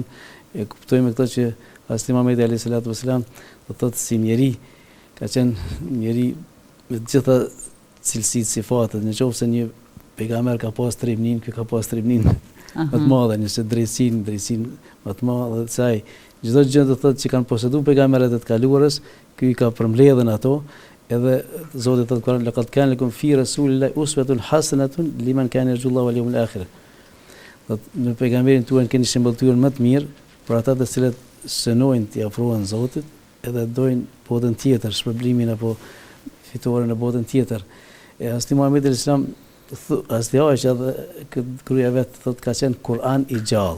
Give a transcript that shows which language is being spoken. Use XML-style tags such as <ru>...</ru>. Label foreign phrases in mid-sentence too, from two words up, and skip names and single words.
<sq>E kuptojmë këtë që Hazreti Muhamedi</sq> <ar>عليه الصلاة والسلام</ar> <sq>do thotë si njeri ka qenë njeri me të gjitha cilësitë, sifatet. Nëse një pejgamber ka pas trimnin, ky ka pas trimnin më të madhe, nëse drejtsinë më të madhe se ai. Çdo gjë do thotë që kanë poseduar pejgamberët e të kaluarës, ky ka përmbledhën ato, edhe Zoti thotë Kur'an</sq> <ar>لقد كان لكم في رسول الله أسوة حسنة لمن كان يرجو الله واليوم الآخر.</ar> <sq>Në pejgamberin tuaj keni shembulltyrën më të mirë për ata të cilët synojnë të afrohen Zotit, edhe dojnë botën tjetër, shpërblimin apo fitoren në botën tjetër. E Hazreti Muhamedi</sq> <ar>عليه السلام,</ar> <sq>Hazreti Aisha dhe këtë gruaja vet thotë ka qenë Kur'an i gjallë.</sq>